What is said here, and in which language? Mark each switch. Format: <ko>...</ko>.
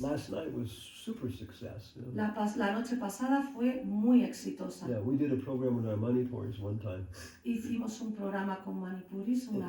<en>Last night was super success.</en> <es>La noche pasada fue muy exitosa.</es> <en>Yeah, we did a program with our Manipuris one time.</en> <es>Hicimos un programa con Manipuris una</es>